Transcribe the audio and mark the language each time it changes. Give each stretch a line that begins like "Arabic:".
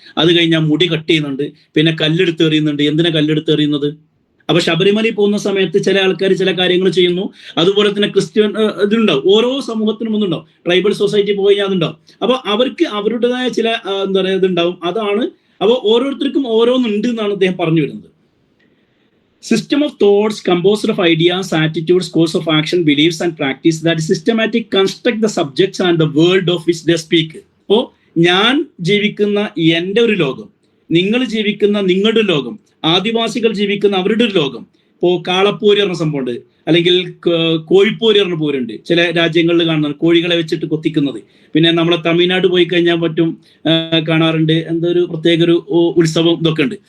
Malayalam: അത് കഴിഞ്ഞാൽ മുടി കട്ട് ചെയ്യുന്നുണ്ട്, പിന്നെ കല്ലെടുത്ത് എറിയുന്നുണ്ട്. എന്തിനാ കല്ലെടുത്ത് എറിയുന്നത്? അപ്പൊ ശബരിമലയിൽ പോകുന്ന സമയത്ത് ചില ആൾക്കാർ ചില കാര്യങ്ങൾ ചെയ്യുന്നു. അതുപോലെ തന്നെ ക്രിസ്ത്യൻ ഇതുണ്ടാവും, ഓരോ സമൂഹത്തിനും ഒന്നുണ്ടാവും. ട്രൈബൽ സൊസൈറ്റി പോയി കഴിഞ്ഞാൽ അതുണ്ടാവും. അപ്പൊ അവർക്ക് അവരുടേതായ ചില എന്താ പറയുക ഇതുണ്ടാവും. അതാണ്. അപ്പോൾ ഓരോരുത്തർക്കും ഓരോന്നുണ്ട് എന്നാണ് അദ്ദേഹം പറഞ്ഞു വരുന്നത്.
English: System of thoughts composed of ideas, attitudes, course of action, beliefs and practice that systematic construct the subjects and the world of which they speak.
Malayalam: അപ്പോൾ ഞാൻ ജീവിക്കുന്ന എൻ്റെ ഒരു ലോകം, നിങ്ങൾ ജീവിക്കുന്ന നിങ്ങളുടെ ലോകം, ആദിവാസികൾ ജീവിക്കുന്ന അവരുടെ ഒരു ലോകം. ഇപ്പോൾ കാളപ്പോര് പറഞ്ഞ സംഭവമുണ്ട്, അല്ലെങ്കിൽ കോഴിപ്പോര് പറഞ്ഞ പോരുണ്ട്. ചില രാജ്യങ്ങളിൽ കാണുന്നത് കോഴികളെ വെച്ചിട്ട് കൊത്തിക്കുന്നത്. പിന്നെ നമ്മളെ തമിഴ്നാട് പോയി കഴിഞ്ഞാൽ പറ്റും കാണാറുണ്ട്, എന്തൊരു പ്രത്യേക ഒരു ഉത്സവം ഇതൊക്കെ ഉണ്ട്.